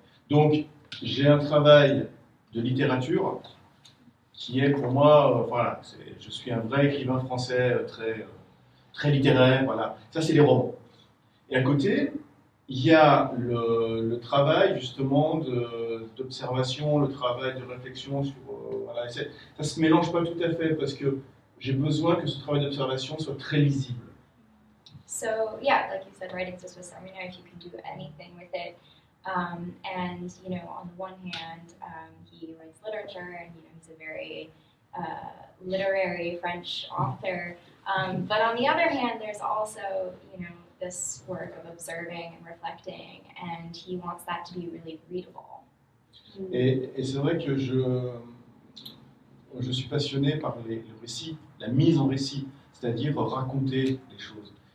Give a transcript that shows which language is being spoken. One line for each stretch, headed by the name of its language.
French: Donc, j'ai un travail de littérature qui est pour moi, voilà, je suis un vrai écrivain français très littéraire, voilà. Ça, c'est les romans. Et à côté, il y a le travail justement d'observation, le travail de réflexion sur, voilà. Ça ne se mélange pas tout à fait parce que j'ai besoin que ce travail d'observation soit très lisible.
English: So yeah, like you said, writing's a Swiss Army knife. You can do anything with it. And you know, on the one hand, he writes literature, and you know, he's a very literary French author. But on the other hand, there's also, you know, this work of observing and reflecting, and he wants that to be really readable.
French: Et c'est vrai que je suis passionné par le récit, la mise en récit, c'est-à-dire raconter les choses.